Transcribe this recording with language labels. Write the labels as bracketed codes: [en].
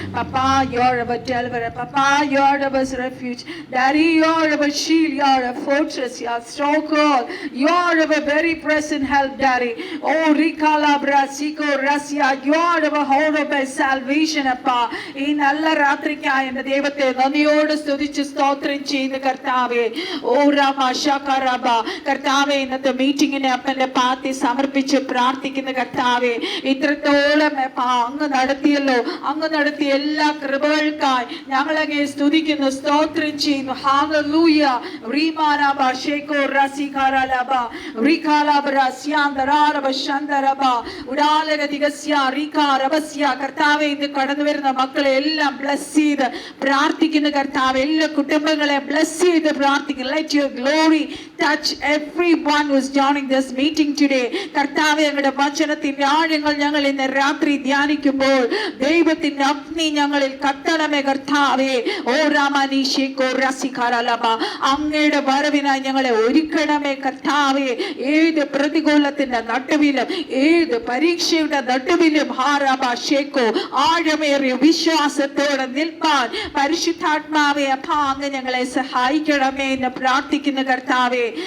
[en] Papa, you are our deliverer. Papa, you are our refuge. Daddy, you are our shield. You are a fortress. You are stronghold. You are our very present help, Daddy. Oh, Rikala Brasiko Rasia. You are our hope of salvation, Papa. In Allah. [ml] രാത്രിക്കായ എന്റെ ദൈവത്തെ നന്ദിയോട് സ്തുതിച്ച് സ്തോത്രം ചെയ്യുന്ന കർത്താവേ, ഓ രാമ ശകരബ കർത്താവേ, ഇന്നത്തെ മീറ്റിങ്ങിനെ അപ്പന്റെ പാത്തി സമർപ്പിച്ച് പ്രാർത്ഥിക്കുന്ന കർത്താവേ, ഇത്രത്തോളം അങ്ങ് നടത്തിയല്ലോ, അങ്ങ് നടത്തിയ എല്ലാ കൃപകൾക്കായി ഞങ്ങളങ്ങേ സ്തുതിക്കുന്നു, സ്തോത്രം ചെയ്യുന്നു. ഹല്ലേലൂയ. റീമാനബ ഷേകോ റസികാരലബ റികാലബ റസ്യാന്തരാരബ ശന്തരബ ഉഡാലഗതിഗസ്യ റികാരബസ്യ കർത്താവേ, ഇന്ന് കടന്നു വരുന്ന മക്കളെ എല്ലാം bless ചെയ്ത് പ്രാർത്ഥിക്കുന്ന കർത്താവ്, എല്ലാ കുടുംബങ്ങളെ bless ചെയ്ത് പ്രാർത്ഥിക്കുന്നു. [en] Let your glory touch everyone who is joining this meeting today. [ml] കർത്താവേ, ഞങ്ങളുടെ വചനത്തിന്റെ ആഴങ്ങൾ ഞങ്ങൾ ഇന്ന് രാത്രി ധ്യാനിക്കുമ്പോൾ ദൈവത്തിന്റെ അഗ്നി ഞങ്ങളിൽ കത്തണമേ കർത്താവേ. ഓ രാമനീശേകോ റസികാരലബ അങ്ങയുടെ വരവിനായി ഞങ്ങളെ ഒരുക്കണമേ കർത്താവേ. ഏത് പ്രതികൂലത്തിന്റെ നടുവിലും ഏത് പരീക്ഷയുടെ നടുവിലും ഹാരബാശേകോ ആഴമേറിയ വിശ്വാസത്തോടെ നിൽപ്പാൻ പരിശുദ്ധാത്മാവേ അപ്പാ അങ്ങ് ഞങ്ങളെ സഹായിക്കണമേ എന്ന് പ്രാർത്ഥിക്കുന്ന കർത്താവേ.